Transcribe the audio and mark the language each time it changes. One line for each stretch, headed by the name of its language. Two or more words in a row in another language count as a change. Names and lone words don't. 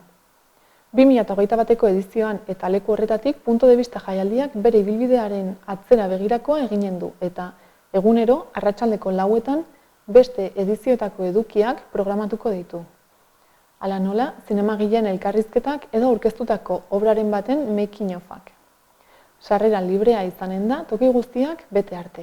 Basque: 2021ko edizioan eta leku horretatik Punto de Vista jaialdiak bere ibilbidearen atzera begirakoa eginen du eta egunero arratsaldeko 4etan beste edizioetako edukiak programatuko ditu. Hala nola, zinemagileen elkarrizketak edo aurkeztutako obraren baten
English: making of-
Basque: ak. Sarrera librea izanen da toki guztiak bete arte.